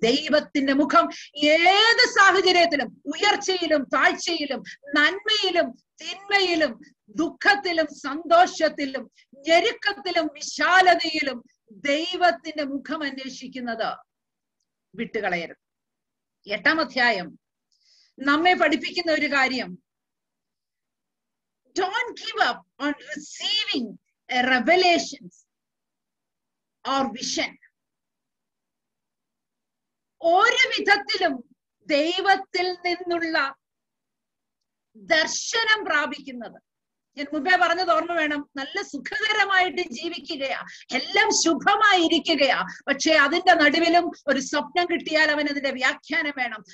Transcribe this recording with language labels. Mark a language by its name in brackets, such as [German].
[Malayalam] ദൈവത്തിന്റെ മുഖം ഏത് സാഹചര്യത്തിലും, ഉയർച്ചയിലും താഴ്ചയിലും, നന്മയിലും തിന്മയിലും, ദുഃഖത്തിലും സന്തോഷത്തിലും, ഞെരുക്കത്തിലും വിശാലതയിലും ദൈവത്തിന്റെ മുഖം അന്വേഷിക്കുന്നത് വിട്ടുകളയരുത്. 8-ാം അധ്യായം നമ്മെ പഠിപ്പിക്കുന്ന ഒരു കാര്യം, [English] don't give up on receiving a revelations or vision. [Malayalam] ഒരു വിധത്തിലും ദൈവത്തിൽ നിന്നുള്ള ദർശനം പ്രാപിക്കുന്നത്, ഞാൻ മുമ്പേ പറഞ്ഞത് ഓർമ്മ വേണം, നല്ല സുഖകരമായിട്ട് ജീവിക്കുകയാ, എല്ലാം ശുഭമായിരിക്കുകയാ. പക്ഷെ അതിന്റെ നടുവിലും ഒരു സ്വപ്നം കിട്ടിയാൽ അവൻ അതിന്റെ വ്യാഖ്യാനം വേണം.